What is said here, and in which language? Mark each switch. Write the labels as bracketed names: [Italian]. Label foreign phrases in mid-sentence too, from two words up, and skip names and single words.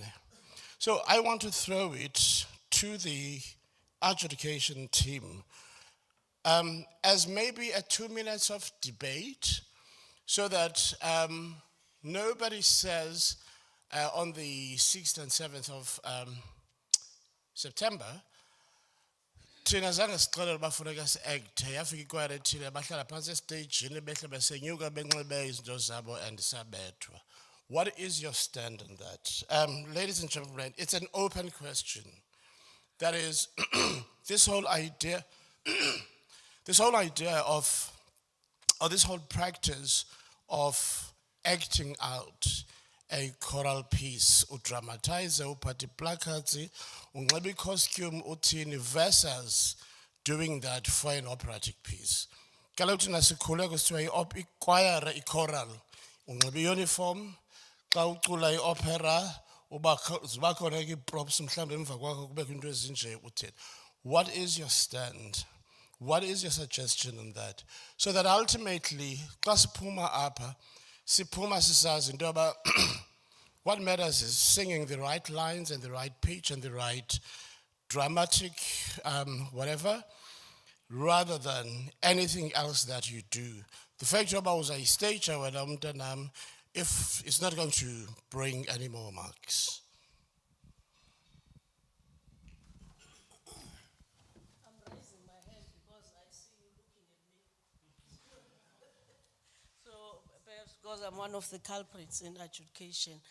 [English] So I want to throw it to the adjudication team as maybe a 2 minutes of debate so that nobody says on the 6th and 7th of September, [Xhosa] thina zange sixelele bafuneka si-acte yafika ikwayara ethile bahlala phantsi esteyijini behle besenyuka benxibe izinto zabo and sabethwa. [English] What is your stand on that? Ladies and gentlemen, it's an open question. That is, this whole idea of, or this whole practice of acting out a choral piece, [Xhosa] udramatize, uphathe placards, unxibe costume uthini [English] versus doing that for an operatic piece. [Xhosa] Kaloku thina sikhule kusithiwa ichoir, ichoral, unxibe uniform, xa ucula iopera, ziba khona ke props mhlawumbe emva kwakho kubekho into ezinje uthini. [English] What is your stand? What is your suggestion on that? So that ultimately, [Xhosa] xa siphuma apha, siphuma sisazi into yoba [English] what matters is singing the right lines and the right pitch and the right dramatic whatever, rather than anything else that you do. The fact [Xhosa] yoba uzayistage wena umntanam, [English] if it's not going to bring any more marks. I'm raising my hand because I see you looking at me. So perhaps because I'm one of the culprits in adjudication.